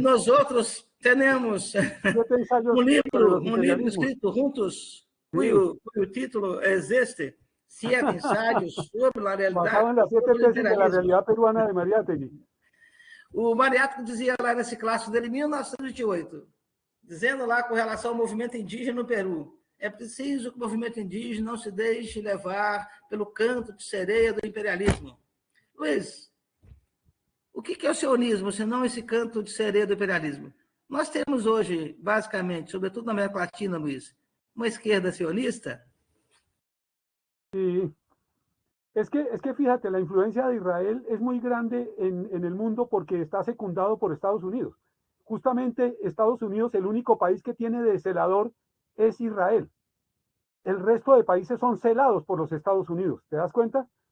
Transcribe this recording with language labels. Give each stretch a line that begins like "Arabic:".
Portuguese: E nós outros temos um livro escrito juntos, cujo título é este, 7 ensaios sobre a realidade.
Spanish: Basado en las 7 tesis de la realidad peruana de Mariátegui.
Portuguese: O Mariátegui dizia lá nesse clássico dele, em 1928, dizendo lá com relação ao movimento indígena no Peru: é preciso que o movimento indígena não se deixe levar pelo canto de sereia do imperialismo. Luiz, o que é o sionismo, senão esse canto de sereia do imperialismo? Nós temos hoje, basicamente, sobretudo na América Latina, Luiz, uma esquerda sionista.
Spanish: Sí. Es que fíjate, la influencia de Israel es muy grande en el mundo porque está secundado por Estados Unidos. Justamente Estados Unidos, el único país que tiene de celador es Israel. El resto de países son celados por los Estados Unidos, ¿te das cuenta?